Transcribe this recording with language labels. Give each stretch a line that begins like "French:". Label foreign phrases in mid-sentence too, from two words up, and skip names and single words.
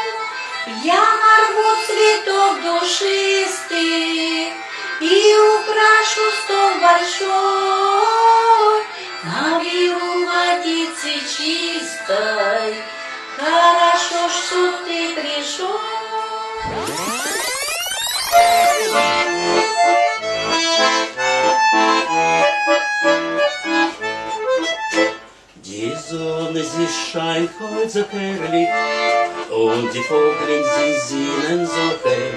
Russian: Я нарву цветов душистых и украшу стол большой, наберу водицы чистой. Хорошо, что ты пришел.
German: Die Sonne, sie scheint heute so herrlich und die Vögel, sie singen so hell.